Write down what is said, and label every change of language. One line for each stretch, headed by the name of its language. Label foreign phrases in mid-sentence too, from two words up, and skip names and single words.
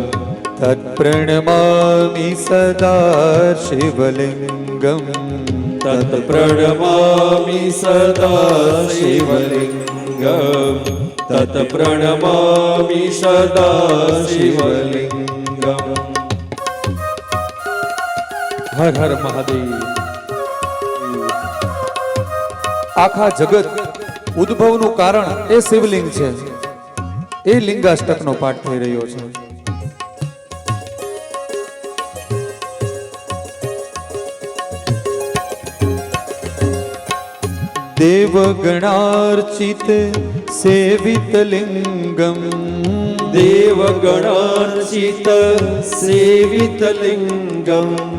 Sanskrit: तत्प्रणमामि सदा शिवलिङ्गम् तत्प्रणमामि सदा शिवलिङ्गम् तत्प्रणमामि सदा शिवलिङ्गम्
Gujarati: હર હર મહાદેવ। આખા જગત ઉદ્ભવનું કારણ એ શિવલિંગ છે, એ લિંગાષ્ટકનો પાઠ થઈ રહ્યો છે।
Sanskrit: देवगणार्चित सेवित लिंगम देवगणार्चित सेवित लिंगम